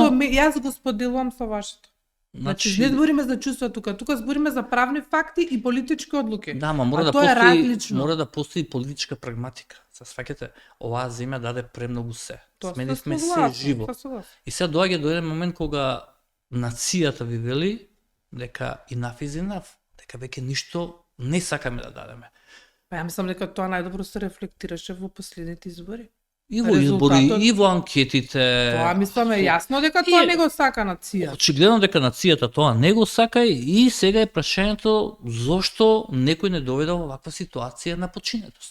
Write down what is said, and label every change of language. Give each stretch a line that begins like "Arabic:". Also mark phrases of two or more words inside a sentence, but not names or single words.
Macedonian: јас го споделувам со вашето. Значи, не збориме за чувства тука збориме за правни факти и политички одлуки. да, ма мора А да тоа е постои, различно. мора да постои политичка прагматика. Се сваќате, оваа земја даде премногу се. Тоа Сменивме сум се согласна, живо. сум согласна. И сега доаѓа до еден момент кога нацијата ви вели дека
English: enough is enough,
Macedonian: дека веќе ништо не сакаме да дадеме. Па ја мислам дека тоа најдобро се рефлектираше во последните избори. И во избори, Резултатот- и во анкетите. Тоа мислам е јасно дека тоа не го сака нацијата. Очигледно дека нацијата тоа не го сака и сега е прашањето зошто некој не доведе во ваква ситуација на починетост.